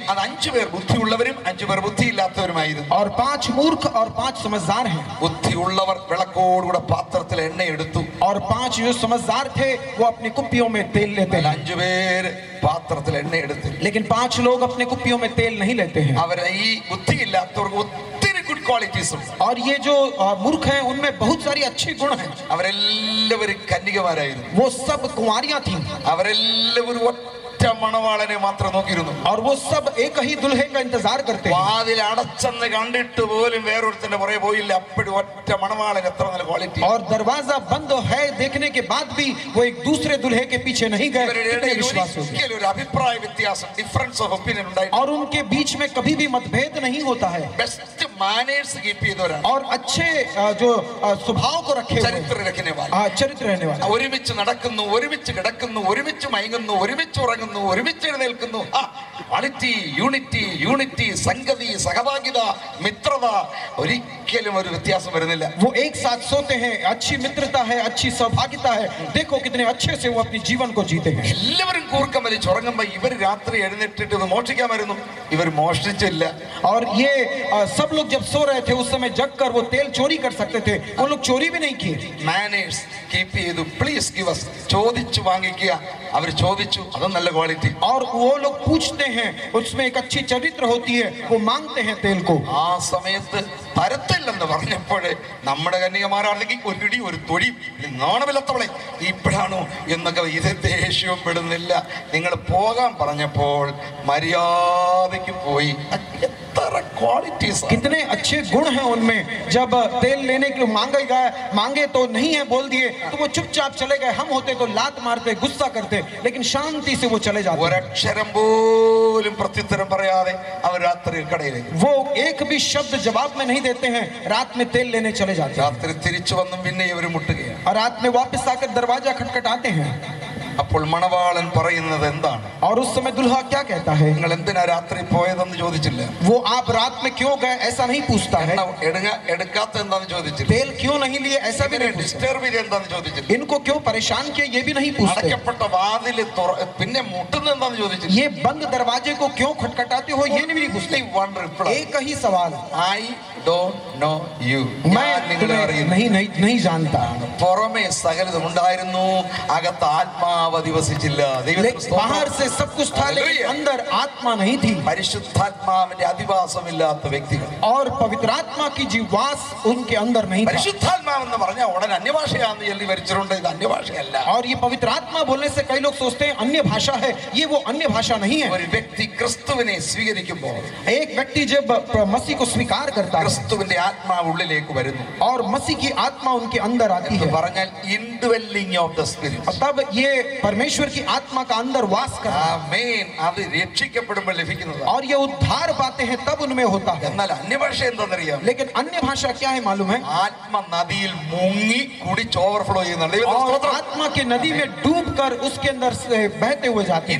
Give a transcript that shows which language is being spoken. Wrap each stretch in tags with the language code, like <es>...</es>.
<ml>അത് 5 പേർ ബുദ്ധിയുള്ളവരും 5 പേർ ബുദ്ധിയില്ലാത്തവരുമായിരുന്നു.</ml> <hi>और 5 मूर्ख और 5 समझदार हैं.</hi> <ml>ബുദ്ധിയുള്ളവർ വിളക്കോടുകൂടെ പാത്രത്തിൽ എണ്ണ എടുത്തു.</ml> <hi>और 5 जो समझदार थे वो अपनी कुप्पियों में तेल लेते हैं.</hi> <ml>5 പേർ പാത്രത്തിൽ എണ്ണ എടുത്തു.</ml> <hi>लेकिन 5 लोग अपने कुप्पियों में तेल नहीं लेते हैं.</hi> <ml>അവർ ഈ ബുദ്ധിയില്ലാത്തവർക്ക് ഒത്തിരി ഗുഡ് ക്വാളിറ്റീസ് ഉണ്ട്.</ml> <hi>और ये जो मूर्ख हैं उनमें बहुत सारी अच्छी गुण हैं.</hi> <ml>അവരെല്ലാവരും കന്യകമാരായിരുന്നു.</ml> <hi>वो सब कुंवारियां थीं.</hi> <ml>അവരെല്ലാവരും മണവാളനെ മാത്രം നോക്കിയിരുന്നു.</ml> <hi>और वो सब एक ही दुल्हे का इंतजार करते हैं.</hi> <ml>വാതിൽ അടച്ചെന്ന് കണ്ടിട്ട് പോലും വേറൊരുത്തന്റെ പുറകെ പോയില്ല. അപ്പോഴും ഒറ്റ മണവാളൻ, എത്ര നല്ല ക്വാളിറ്റി.</ml> <hi>और दरवाजा बंद है देखने के बाद भी वो एक दूसरे दुल्हे के पीछे नहीं गए.</hi> <ml>ഒരിക്കലും ഒരു അഭിപ്രായ വ്യത്യാസം,</ml> <en>difference of opinion</en> <ml>ഉണ്ടായി.</ml> <hi>और उनके बीच में कभी भी मतभेद नहीं होता है.</hi> <en>best manners keep</en> <ml>ചെയ്തവരാണ്.</ml> <hi>और अच्छे जो स्वभाव को रखे हुए, ചരിത്ര രഖനെ വാല, चरित्र रहने वाले.</hi> <ml>ഒരുമിച്ച് നടക്കുന്നു, ഒരുമിച്ച് കിടക്കുന്നു, ഒരുമിച്ച് മയങ്ങുന്നു, ഒരുമിച്ച് ഉറങ്ങുന്നു, ഒരുമിച്ച് എഴുന്നേൽക്കുന്നു. ക്വാളിറ്റി, യൂണിറ്റി, സംഗതി, സഹഭാഗിത, മിത്രത, ഒരിക്കലും ഒരു വ്യത്യാസം വരുന്നില്ല.</ml> <hi>वो एक साथ सोते हैं, अच्छी मित्रता है, अच्छी सहभागिता है. देखो कितने अच्छे से वो अपने जीवन को जीते हैं.</hi> <ml>എല്ലാവരും കൂർക്കം വലിച്ച് ഉറങ്ങുമ്പോ ഇവർ രാത്രി എഴുന്നേറ്റിട്ട് ഇത് മോഷ്ടിക്കാൻ വരുന്നു. ഇവർ മോഷ്ടിച്ചില്ല.</ml> <hi>और ये सब लोग जब सो रहे थे उस समय जग कर वो तेल चोरी कर सकते थे, वो लोग चोरी भी नहीं किए.</hi> <ml>മാനേഴ്സ് കീപ്പ് ചെയ്തു.</ml> <en>please give us,</en> <ml>ചോദിച്ചു വാങ്ങിക്കുക. അവർ ചോദിച്ചു, അത് നല്ല ക്വാളിറ്റി.</ml> <hi>और वो लोग पूछते हैं, उसमें एक अच्छी चरित्र होती है, वो मांगते हैं तेल को.</hi> <ml>ആ സമയത്ത് തരത്തില്ലെന്ന് പറഞ്ഞപ്പോഴേ നമ്മുടെ കന്യകമാരാണെങ്കിൽ ഒരു ഇടി ഒരു തൊടി, നാണമില്ലാത്തവളെ ഇപ്പോഴാണോ എന്നൊക്കെ ഇത് ദേഷ്യവും പെടുന്നില്ല. നിങ്ങൾ പോകാൻ പറഞ്ഞപ്പോൾ മര്യാദയ്ക്ക് പോയി.</ml> <en>qualities</en> <hi>कितने अच्छे गुण हैं उनमें. जब तेल लेने के लिए मांगे तो नहीं है बोल दिए तो वो चुपचाप चले गए. हम होते तो लात मारते, गुस्सा करते, लेकिन शांति से वो चले जाते.</hi> <ml>ഒരക്ഷരം പോലും പ്രത്യുത്തരം പറയാതെ അവർ രാത്രി കടയിലേക്ക്,</ml> <hi>वो एक भी शब्द जवाब में नहीं देते हैं, रात में तेल लेने चले जाते हैं.</hi> <ml>രാത്രി തിരിച്ചു വന്നും പിന്നെ ഇവർ മുട്ടുകയാണ്.</ml> <hi>और रात में वापस आकर दरवाजा खटखटाते हैं.</hi> <ml>അപ്പോൾ മണവാളൻ പറയുന്നത് എന്താണ്?</ml> <hi>और उस समय दुल्हा क्या कहता है?</hi> <ml>നിങ്ങൾ എന്തിനാ രാത്രി പോയതെന്ന് ചോദിച്ചില്ല.</ml> <hi>वो आप रात में क्यों गए ऐसा नहीं पूछता है.</hi> <ml>എടുക്കാത്ത എന്താന്ന് ചോദിച്ചില്ല.</ml> <hi>तेल क्यों नहीं लिए ऐसा भी नहीं पूछता.</hi> <ml>ഡിസ്റ്റർബ് ചെയ്ത് എന്താന്ന് ചോദിച്ചില്ല.</ml> <hi>इनको क्यों परेशान किया ये भी नहीं पूछते.</hi> <ml>അടയ്ക്കപ്പെട്ട വാതിൽ പിന്നെ മുട്ടുന്നത് എന്താന്ന് ചോദിച്ചില്ല.</ml> <hi>ये बंद दरवाजे को क्यों खटखटाते हो ये नहीं पूछते.</hi> <en>One reply.</en> <hi>एक ही सवाल,</hi> <en>I don't know you.</en> <hi>मैं नहीं जानता.</hi> <ml>പുറമേ സകലതും ഉണ്ടായിരുന്നു, അകത്ത് ആത്മാവ് അധിവസിച്ചില്ല.</ml> <hi>बाहर से सब कुछ था लेकिन अंदर आत्मा नहीं थी.</hi> <ml>പരിശുദ്ധാത്മാവിന്റെ അധിവാസമില്ലാത്ത വ്യക്തികൾ,</ml> <hi>और पवित्र आत्मा की जीवास उनके अंदर नहीं था.</hi> <ml>പരിശുദ്ധാത്മാവെന്ന് പറഞ്ഞാൽ ഉടനെ അന്യഭാഷയാണെന്ന് ചൊല്ലി വരിച്ചിട്ടുണ്ട്. ഇത് അന്യഭാഷയല്ല.</ml> <hi>और ये पवित्र आत्मा बोलने से कई लोग सोचते हैं अन्य भाषा है. ये वो अन्य भाषा नहीं है.</hi> <ml>ഒരു വ്യക്തി ക്രിസ്തുവിനെ സ്വീകരിക്കുമ്പോൾ,</ml> <hi>एक व्यक्ति जब मसीह को स्वीकार करता है</hi> <ml>ക്രിസ്തുവിന്റെ ആത്മാവ് ഉള്ളിലേക്ക് വരുന്നു.</ml> <hi>और मसीह की आत्मा उनके अंदर आती है,</hi> <ml>പറഞ്ഞാൽ</ml> <en>Indwelling of the spirit.</en> <hi>तब ये परमेश्वर की आत्मा का अंदर वास करता है.</hi> <ml>ആമേൻ. അത് രക്ഷിക്കപ്പെടുമ്പോൾ ലഭിക്കുന്നത്.</ml> <hi>और ये उद्धार पाते हैं तब उनमें होता है.</hi> <ml>എന്നാൽ അന്യഭാഷ എന്താണെന്നറിയാം?</ml> <hi>लेकिन अन्य भाषा क्या है मालूम है?</hi> <ml>ആത്മ നദിയിൽ മുങ്ങി കുടിച്ച് ഓവർഫ്ലോ ചെയ്യുന്നുണ്ട്.</ml> <hi>और आत्मा के नदी में डूबकर उसके अंदर से बहते हुए जाते हैं.</hi>